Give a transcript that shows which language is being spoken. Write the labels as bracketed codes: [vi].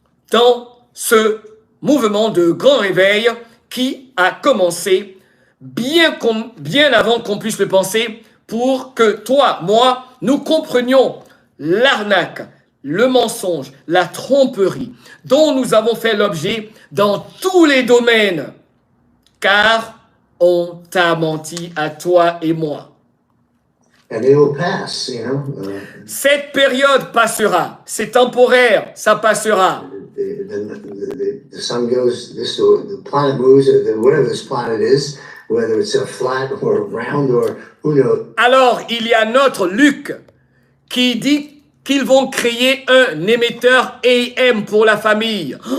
[fr] dans ce mouvement de grand réveil qui a commencé bien avant qu'on puisse le penser, pour que toi, moi, nous comprenions l'arnaque, le mensonge, la tromperie dont nous avons fait l'objet dans tous les domaines, car on t'a menti à toi et moi. [en] And it will pass, [fr] Cette période passera, c'est temporaire, ça passera. [en] The sun goes, the planet moves, whatever this planet is, whether it's a flat or round or who knows. [fr] Alors, il y a notre Luc qui dit qu'ils vont créer un émetteur AM pour la famille.